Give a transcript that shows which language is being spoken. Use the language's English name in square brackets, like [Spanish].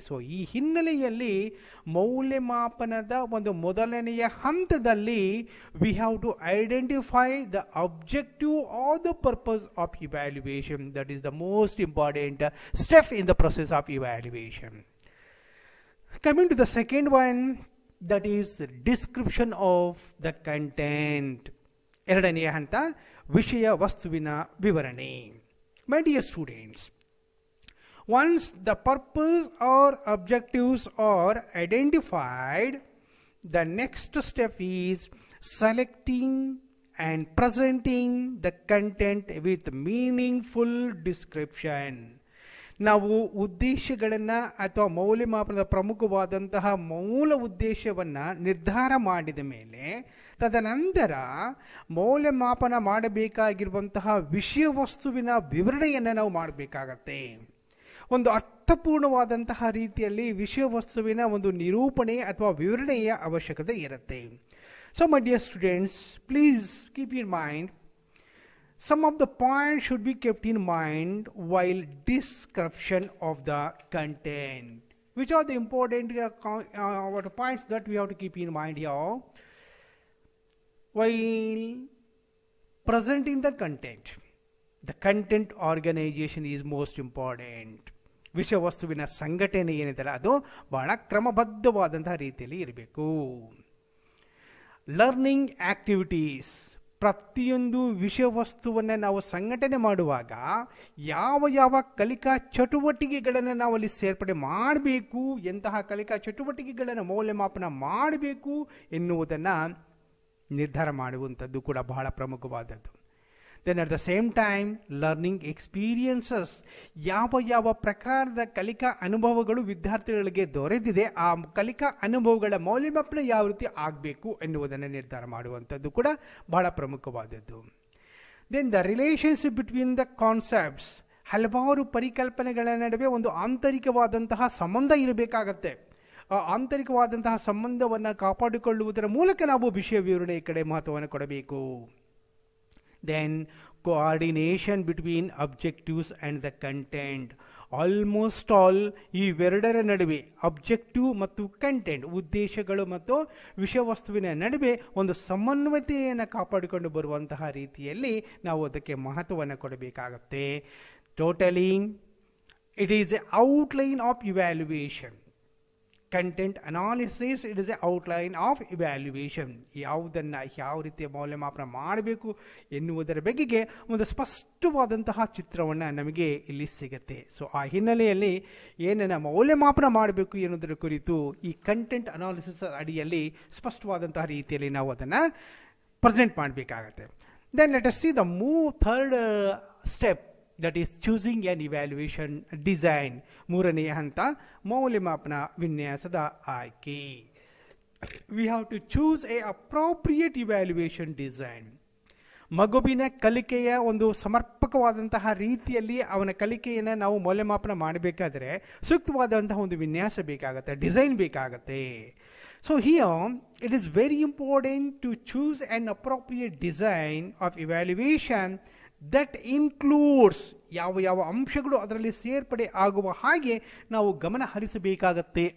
[Kannada] So ಈ ಹಿನ್ನೆಲೆಯಲ್ಲಿ ಮೌಲ್ಯಮಾಪನದ ಒಂದು ಮೊದಲನೆಯ ಹಂತದಲ್ಲಿ [English] We have to identify the objective or the purpose of evaluation. That is the most important step in the process of evaluation. Coming to the second one, that is description of the content. [Kannada] ಎರಡನೆಯ ಹಂತ ವಿಷಯ ವಸ್ತುವಿನ ವಿವರಣೆ. [English] My dear students, once the purpose or objectives are identified, the next step is selecting and presenting the content with meaningful description. [Kannada] ನಾವು ಉದ್ದೇಶಗಳನ್ನು ಅಥವಾ ಮೌಲ್ಯಮಾಪನದ ಪ್ರಮುಖವಾದಂತಹ ಮೂಲ ಉದ್ದೇಶವನ್ನು ನಿರ್ಧಾರ ಮಾಡಿದ ಮೇಲೆ ತದನಂತರ ಮೌಲ್ಯಮಾಪನ ಮಾಡಬೇಕಾಗಿರುವಂತಹ ವಿಷಯ ವಸ್ತುವಿನ ವಿವರಣೆಯನ್ನು ನಾವು ಮಾಡಬೇಕಾಗತ್ತೆ. ಒಂದು ಅರ್ಥಪೂರ್ಣವಾದಂತಹ ರೀತಿಯಲ್ಲಿ ವಿಷಯ ವಸ್ತುವಿನ ಒಂದು ನಿರೂಪಣೆ ಅಥವಾ ವಿವರಣೆಯ ಅವಶ್ಯಕತೆ ಇರುತ್ತೆ. [English] So my dear students, please keep in mind some of the points should be kept in mind while description of the content. Which are the important points that we have to keep in mind here while presenting the content? The content organization is most important. [Kannada] ವಿಷಯ ವಸ್ತುವಿನ ಸಂಘಟನೆ ಏನಿದೆಯಲ್ಲ ಅದು ಬಹಳ ಕ್ರಮಬದ್ಧವಾದಂತಹ ರೀತಿಯಲ್ಲಿ ಇರಬೇಕು. [English] learning activities, [Kannada] ಪ್ರತಿಯೊಂದು ವಿಷಯ ವಸ್ತುವನ್ನು ನಾವು ಸಂಘಟನೆ ಮಾಡುವಾಗ ಯಾವ ಯಾವ ಕಲಿಕಾ ಚಟುವಟಿಕೆಗಳನ್ನು ನಾವು ಅಲ್ಲಿ ಸೇರ್ಪಡೆ ಮಾಡಬೇಕು, ಎಂತಹ ಕಲಿಕಾ ಚಟುವಟಿಕೆಗಳನ್ನು ಮೌಲ್ಯಮಾಪನ ಮಾಡಬೇಕು ಎನ್ನುವುದನ್ನು ನಿರ್ಧಾರ ಮಾಡುವಂಥದ್ದು ಕೂಡ ಬಹಳ ಪ್ರಮುಖವಾದದ್ದು. [English] then at the same time learning experiences, [Kannada] ಯಾವ ಯಾವ ಪ್ರಕಾರದ ಕಲಿಕಾ ಅನುಭವಗಳು ವಿದ್ಯಾರ್ಥಿಗಳಿಗೆ ದೊರೆತಿದೆ ಆ ಕಲಿಕಾ ಅನುಭವಗಳ ಮೌಲ್ಯಮಾಪನ ಯಾವ ರೀತಿ ಆಗಬೇಕು ಎನ್ನುವುದನ್ನು ನಿರ್ಧಾರ ಮಾಡುವಂಥದ್ದು ಕೂಡ ಬಹಳ ಪ್ರಮುಖವಾದದ್ದು. [English] then the relationship between the concepts, [Kannada] ಹಲವಾರು ಪರಿಕಲ್ಪನೆಗಳ ನಡುವೆ ಒಂದು ಆಂತರಿಕವಾದಂತಹ ಸಂಬಂಧ ಇರಬೇಕಾಗತ್ತೆ. ಆ ಆಂತರಿಕವಾದಂತಹ ಸಂಬಂಧವನ್ನು ಕಾಪಾಡಿಕೊಳ್ಳುವುದರ ಮೂಲಕ ನಾವು ವಿಷಯ ವಿವರಣೆ ಕಡೆ ಮಹತ್ವವನ್ನು ಕೊಡಬೇಕು. [English] Then coordination between objectives and the content. Almost all [Kannada] ಇವೆರಡರ ನಡುವೆ ಅಬ್ಜೆಕ್ಟಿವ್ ಮತ್ತು ಕಂಟೆಂಟ್, ಉದ್ದೇಶಗಳು ಮತ್ತು ವಿಷಯ ವಸ್ತುವಿನ ನಡುವೆ ಒಂದು ಸಮನ್ವಯತೆಯನ್ನು ಕಾಪಾಡಿಕೊಂಡು ಬರುವಂತಹ ರೀತಿಯಲ್ಲಿ ನಾವು ಅದಕ್ಕೆ ಮಹತ್ವವನ್ನು ಕೊಡಬೇಕಾಗತ್ತೆ. [English] Totally it is a outline of evaluation. Content analysis, it is a outline of evaluation. [Kannada] ಯಾವುದನ್ನು ಯಾವ ರೀತಿಯ ಮೌಲ್ಯಮಾಪನ ಮಾಡಬೇಕು ಎನ್ನುವುದರ ಬಗೆಗೆ ಒಂದು ಸ್ಪಷ್ಟವಾದಂತಹ ಚಿತ್ರವನ್ನು ನಮಗೆ ಇಲ್ಲಿ ಸಿಗುತ್ತೆ. ಸೊ ಆ ಹಿನ್ನೆಲೆಯಲ್ಲಿ ಏನನ್ನು ಮೌಲ್ಯಮಾಪನ ಮಾಡಬೇಕು ಎನ್ನುವುದರ ಕುರಿತು ಈ ಕಂಟೆಂಟ್ ಅನಾಲಿಸಿಸ್ ಅಡಿಯಲ್ಲಿ ಸ್ಪಷ್ಟವಾದಂತಹ ರೀತಿಯಲ್ಲಿ ನಾವು ಅದನ್ನು ಪ್ರೆಸೆಂಟ್ ಮಾಡಬೇಕಾಗತ್ತೆ. [English] Then let us see the third step, that is choosing an evaluation design. [Kannada] ಮೂರನೆಯ ಹಂತ ಮೌಲ್ಯಮಾಪನ ವಿನ್ಯಾಸದ ಆಯ್ಕೆ. [English] we have to choose a appropriate evaluation design. [Kannada] ಮಗುವಿನ ಕಲಿಕೆಯ ಒಂದು ಸಮರ್ಪಕವಾದಂತಹ ರೀತಿಯಲ್ಲಿ ಅವನ ಕಲಿಕೆಯನ್ನು ನಾವು ಮೌಲ್ಯಮಾಪನ ಮಾಡಬೇಕಾದ್ರೆ ಸೂಕ್ತವಾದಂತಹ ಒಂದು ವಿನ್ಯಾಸ ಬೇಕಾಗುತ್ತೆ, ಡಿಸೈನ್ ಬೇಕಾಗುತ್ತೆ. [English] so here it is very important to choose an appropriate design of evaluation that includes [Kannada] ಯಾವ ಅಂಶಗಳು ಅದರಲ್ಲಿ ಸೇರ್ಪಡೆ ಆಗುವ ಹಾಗೆ ನಾವು ಗಮನ ಹರಿಸಬೇಕಾಗತ್ತೆ.